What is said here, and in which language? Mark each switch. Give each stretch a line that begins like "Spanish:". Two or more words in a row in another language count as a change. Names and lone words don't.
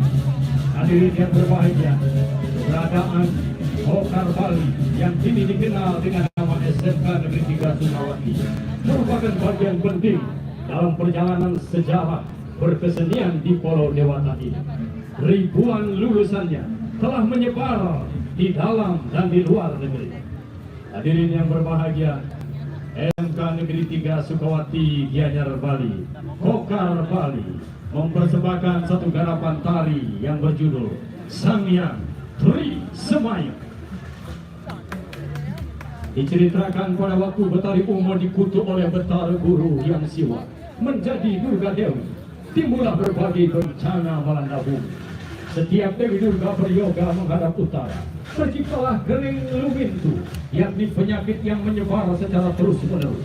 Indonesian: Hadirin yang berbahagia, keberadaan Hokar Bali yang kini dikenal dengan nama SMK Negeri 3 Sukawati merupakan bagian penting dalam perjalanan sejarah berkesenian di Pulau Dewata ini. Ribuan lulusannya telah menyebar di dalam dan di luar negeri. Hadirin yang berbahagia, SMK Negeri 3 Sukawati Gianyar Bali, Hokar Bali, mempersembahkan satu garapan tari yang berjudul Sangyang Tri Semayang. Diceritakan pada waktu Betari Umo dikutuk oleh Betara Guru yang siwa menjadi Durga Dewi, timbullah berbagai bencana melanda bumi. Setiap Dewi Durga beryoga menghadap utara, terciptalah kering lumintu, yakni penyakit yang menyebar secara terus-menerus.